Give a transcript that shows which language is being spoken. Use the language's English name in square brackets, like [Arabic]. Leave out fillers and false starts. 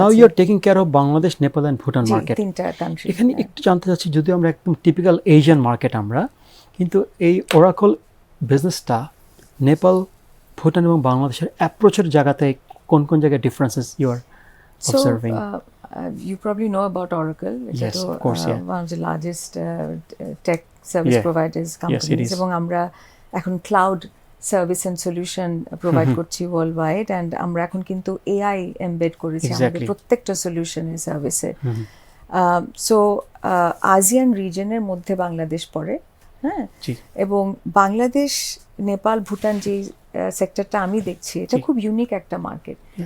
[English] now you are taking care of Bangladesh, Nepal and Bhutan market, [Bangla] তিনটা country. এখানে একটু জানতে চাচ্ছি, যদিও আমরা একদম টিপিক্যাল এশিয়ান মার্কেট আমরা, কিন্তু এই ওরাকল বিজনেসটা নেপাল, ভুটান এবং বাংলাদেশের অ্যাপ্রোচের জায়গাতে কোন কোন জায়গায় [English] Differences you are observing? You probably know about Oracle, which yes, is of course, one of the largest tech service providers companies. [Bangla] এবং আমরা এখন cloud service and solution provide করছি ওয়ার্ল্ড ওয়াইড, অ্যান্ড আমরা এখন কিন্তু এআই এমবেড করেছি আমাদের প্রত্যেকটা সলিউশনের সার্ভিসে। সো আসিয়ান রিজনের মধ্যে বাংলাদেশ পড়ে, হ্যাঁ, এবং বাংলাদেশ, নেপাল, ভুটান যে সেক্টরটা আমি দেখছি, এটা খুব ইউনিক একটা মার্কেট।